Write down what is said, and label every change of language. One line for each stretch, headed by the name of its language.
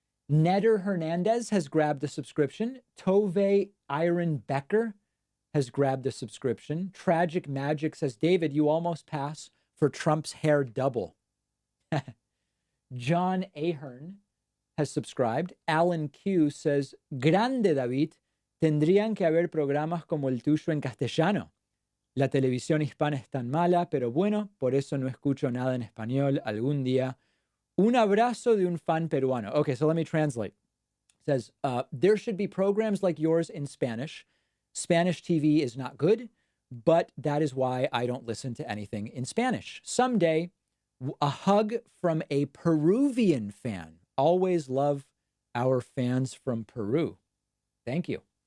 English: Neder Hernandez has grabbed a subscription. Tove Iron Becker has grabbed a subscription. Tragic Magic says, David, you almost pass for Trump's hair double. John Ahern has subscribed.
Spanish: Alan Q
English: says,
Spanish: Grande David, tendrían que haber programas como el tuyo en castellano. La televisión hispana es tan mala, pero bueno, por eso no escucho nada en español algún día. Un abrazo de un fan peruano.
English: Okay, so let me translate. It says, there should be programs like yours in Spanish. Spanish TV is not good, but that is why I don't listen to anything in Spanish. Someday, a hug from a Peruvian fan. Always love our fans from Peru. Thank you.